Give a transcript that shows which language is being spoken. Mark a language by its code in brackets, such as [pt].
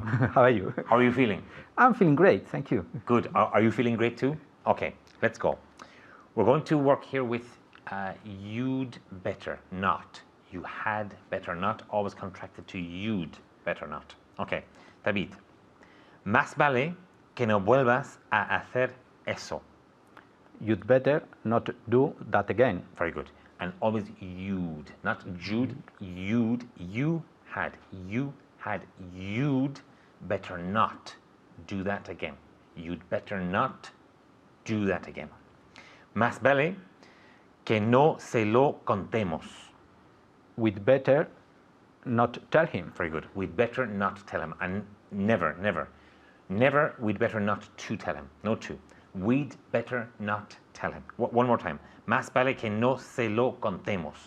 [en] How are you? How are you feeling? I'm feeling great, thank you. Good. Are you feeling great too? Okay, let's go. We're going to work here with you'd better not. You had better not, always contracted to you'd better not. Okay, David. [es] Más vale que no vuelvas a hacer eso. [en] You'd better not do that again. Very good. And always you'd, not Jude, you'd, you had, you'd better not do that again. You'd better not do that again. [es] Más vale que no se lo contemos. [en] We'd better not tell him. Very good. We'd better not tell him. And never, we'd better not to tell him. No to. We'd better not tell him. One more time. [es] Más vale que no se lo contemos.